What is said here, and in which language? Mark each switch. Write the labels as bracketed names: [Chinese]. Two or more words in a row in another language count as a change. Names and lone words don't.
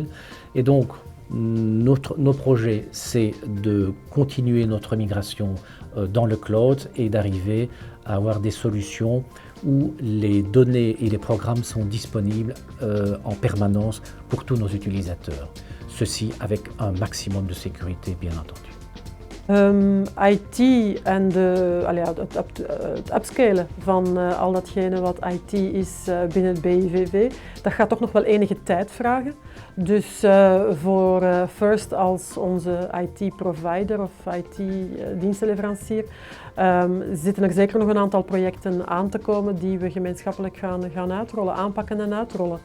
[French] Et donc, nos projets, c'est de continuer notre migration dans le cloud et d'arriver à avoir des solutions où les données et les programmes sont disponibles en permanence pour tous nos utilisateurs. Ceci avec un maximum de sécurité, bien entendu. [Dutch] IT en het upscalen van al datgene wat IT is binnen het BIVV, dat gaat toch nog wel enige tijd vragen. Dus voor First als onze IT-provider of IT-dienstenleverancier zitten er zeker nog een aantal projecten aan te komen die we gemeenschappelijk gaan uitrollen, aanpakken en uitrollen.